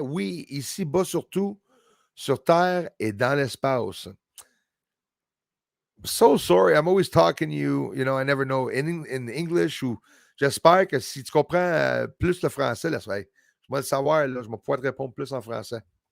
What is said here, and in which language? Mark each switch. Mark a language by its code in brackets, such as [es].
[fr] Oui, ici bas surtout, sur Terre et dans l'espace. [en] So sorry, I'm always talking to you. I never know in English [fr] ou j'espère que si tu comprends plus le français, là, je vais le savoir, là, je vais pouvoir te répondre plus en français.